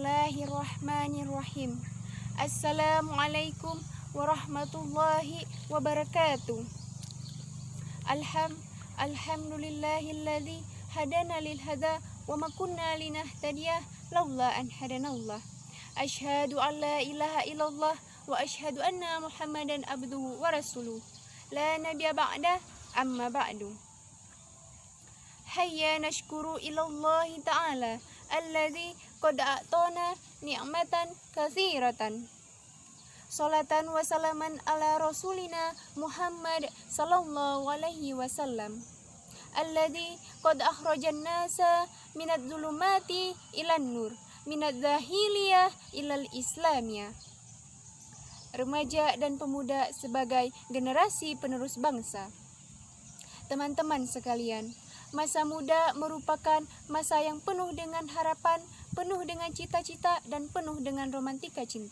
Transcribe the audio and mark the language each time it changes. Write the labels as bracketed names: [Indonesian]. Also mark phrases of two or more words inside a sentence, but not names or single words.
[Arabic] بسم الله الرحمن الرحيم. السلام عليكم ورحمة الله وبركاته. الحمد لله الذي هدانا لهذا وما كنا لنهتدي لولا أن هدانا الله. أشهد أن لا إله إلا الله وأشهد أن محمدا عبده ورسوله. لا نبي بعد أما بعد. هيا نشكر إلى الله تعالى الذي قد أعطانا نعمة كثيرة. صلاة وسلاما على رسولنا محمد صلى الله عليه وسلم الذي قد أخرج الناس من الظلمات إلى النور من الجاهلية إلى الإسلامية. [Indonesian] Remaja dan pemuda sebagai generasi penerus bangsa. Teman-teman sekalian, masa muda merupakan masa yang penuh dengan harapan, penuh dengan cita-cita, dan penuh dengan romantika cinta.